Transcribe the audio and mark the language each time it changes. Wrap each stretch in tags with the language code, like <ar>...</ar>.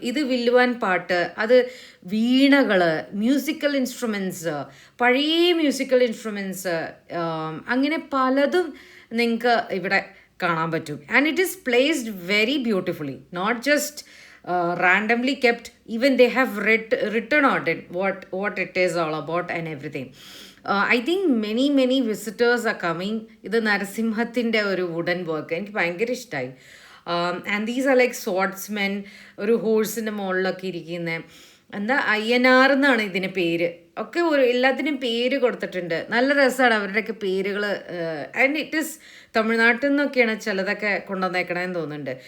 <ml>ഇത് വില്ലുവാൻ പാട്ട്, അത് വീണകൾ, മ്യൂസിക്കൽ ഇൻസ്ട്രുമെൻറ്റ്സ്, പഴയ മ്യൂസിക്കൽ ഇൻസ്ട്രുമെൻറ്റ്സ്, അങ്ങനെ പലതും നിങ്ങൾക്ക് ഇവിടെ കാണാൻ പറ്റും.</ml> <en>And it is placed very beautifully, not just randomly kept. Even they have written on it what it is all about and everything. I think many visitors are coming.</en> <ml>ഇത് നരസിംഹത്തിൻ്റെ ഒരു wooden work എനിക്ക് ഭയങ്കര ഇഷ്ടമായി.</ml> <en>and these are like swordsmen,</en> <ml>ഒരു ഹോഴ്സിൻ്റെ മുകളിലൊക്കെ ഇരിക്കുന്ന എന്താ അയ്യനാർ എന്നാണ് ഇതിന് പേര്. ഒക്കെ എല്ലാത്തിനും പേര് കൊടുത്തിട്ടുണ്ട്. നല്ല രസമാണ് അവരുടെയൊക്കെ പേരുകൾ.</ml> <en>and it is</en> <ml>തമിഴ്നാട്ടിൽ നിന്നൊക്കെയാണ് ചിലതൊക്കെ കൊണ്ടുവന്നേക്കണമെന്ന് തോന്നുന്നുണ്ട്.</ml>